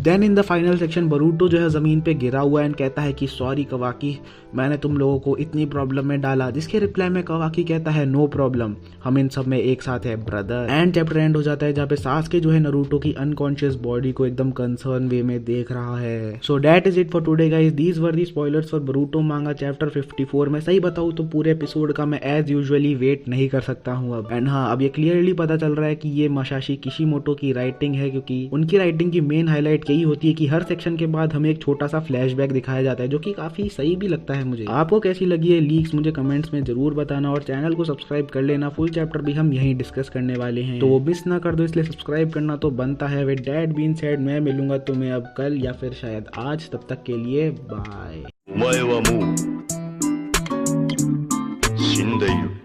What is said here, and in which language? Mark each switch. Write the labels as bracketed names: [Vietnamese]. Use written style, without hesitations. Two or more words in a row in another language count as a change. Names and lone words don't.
[English] Then in the final section [Hindi] बरूटो जो है जमीन पे गिरा हुआ एंड कहता है कि सॉरी कवाकी, मैंने तुम लोगों को इतनी प्रॉब्लम में डाला, जिसके रिप्लाई में कवाकी कहता है [English] no problem, [Hindi] हम इन सब में एक साथ है ब्रदर। [English] And chapter end [Hindi] हो जाता है जहाँ पे सास्के जो है नारुतो की अनकॉन्शियस बॉडी को एकदम [English] concern way [Hindi] में देख रहा है। [English] So that is it for today guys, these were the spoilers for Boruto manga chapter 54. [Hindi] मैं सही बताऊं तो पूरे एपिसोड का मैं [English] as usually [Hindi] वेट नहीं कर सकता हूं अब। एंड हाँ, अब ये क्लियरली पता चल रहा है कि ये मसाशी किशिमोटो की राइटिंग है, क्योंकि उनकी राइटिंग की [English] main highlight [Hindi] यही होती है कि हर सेक्शन के बाद हमें एक छोटा सा फ्लैशबैक दिखाया जाता है, जो कि काफी सही भी लगता है मुझे। आपको कैसी लगी है लीक्स मुझे कमेंट्स में जरूर बताना और चैनल को सब्सक्राइब कर लेना, [English] full chapter [Hindi] भी हम यहीं डिस्कस करने वाले हैं, तो वो मिस ना कर दो, इसलिए सब्सक्राइब करना तो बनता है। [English] With that being said, [Hindi] मैं मिलूंगा तुम्हें अब कल या फिर शायद आज, तब तक के लिए बाय। [Japanese] お前はもう死んでいる。